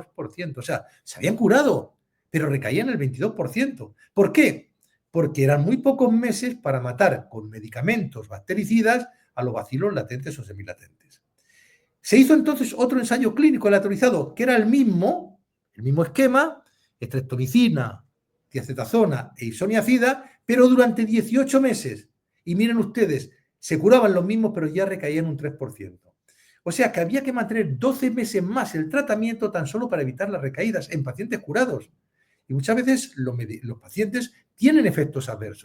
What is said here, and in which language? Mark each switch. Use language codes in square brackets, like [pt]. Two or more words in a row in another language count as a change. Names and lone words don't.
[es] O sea, se habían curado, pero recaían el 22%. ¿Por qué? Porque eran muy pocos meses para matar con medicamentos bactericidas a los bacilos latentes o semilatentes. Se hizo entonces otro ensayo clínico aleatorizado, que era el mismo esquema, estreptomicina, tiazetazona e isoniazida, pero durante 18 meses. Y miren ustedes, se curaban los mismos, pero ya recaían un 3%. O sea que había que mantener 12 meses más el tratamiento tan solo para evitar las recaídas en pacientes curados. Y muchas veces los pacientes tienen efectos adversos.